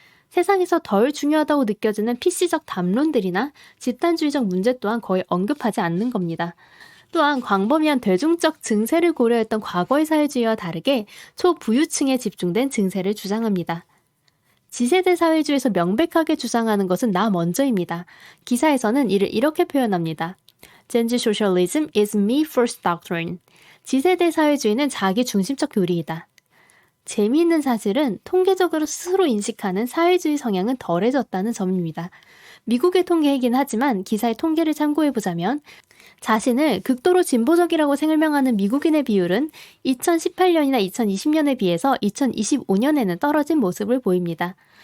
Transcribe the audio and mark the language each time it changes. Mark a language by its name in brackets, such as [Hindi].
[Korean] 세상에서 덜 중요하다고 느껴지는 PC적 담론들이나 집단주의적 문제 또한 거의 언급하지 않는 겁니다. 또한 광범위한 대중적 증세를 고려했던 과거의 사회주의와 다르게 초부유층에 집중된 증세를 주장합니다. G세대 사회주의에서 명백하게 주장하는 것은 나 먼저입니다. 기사에서는 이를 이렇게 표현합니다. [English] Gen-Z socialism is me first doctrine. [Korean] G세대 사회주의는 자기 중심적 교리이다. 재미있는 사실은 통계적으로 스스로 인식하는 사회주의 성향은 덜해졌다는 점입니다. 미국의 통계이긴 하지만 기사의 통계를 참고해보자면 자신을 극도로 진보적이라고 설명하는 미국인의 비율은 2018년이나 2020년에 비해서 2025년에는 떨어진 모습을 보입니다.